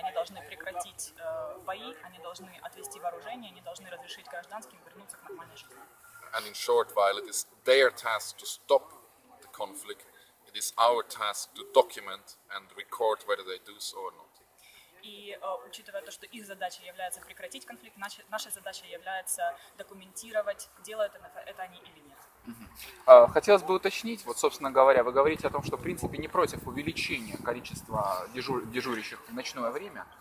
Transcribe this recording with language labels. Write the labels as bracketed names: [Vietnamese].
[Russian] Они должны прекратить бои, они должны отвести вооружение, они должны разрешить гражданским вернуться к нормальной жизни. [English] And in short, while it is their task to stop the conflict, it is our task to document and record whether they do so or not. [Russian] И учитывая то, что их задача является прекратить конфликт, наша задача является документировать, делают это они или нет. Хотелось бы уточнить, вот, собственно говоря, вы говорите о том, что в принципе не против увеличения количества дежурящих в ночное время.